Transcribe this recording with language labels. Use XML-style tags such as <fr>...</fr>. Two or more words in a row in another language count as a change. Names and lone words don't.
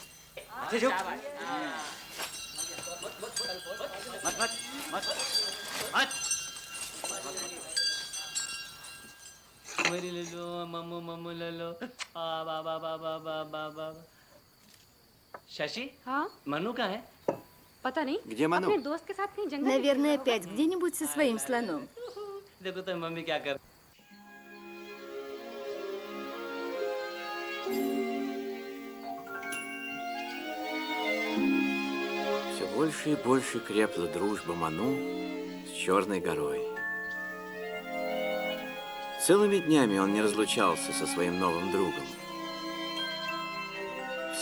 <hi>मेरी ले लो मम्मू मम्मू ले लो आ बा बा बा बा बा बा बा शशि हाँ मनु कहाँ है पता नहीं</hi> <ru>Где Ману?</ru> <hi>अपने दोस्त के साथ कहीं जंगल में</hi> <ru>Наверное, опять где-нибудь со своим слоном.</ru> <hi>देखो तो मम्मी क्या कर</hi> <ru>Все больше и больше крепла дружба Ману с Черной горой. Целыми днями он не разлучался со своим новым другом.</ru>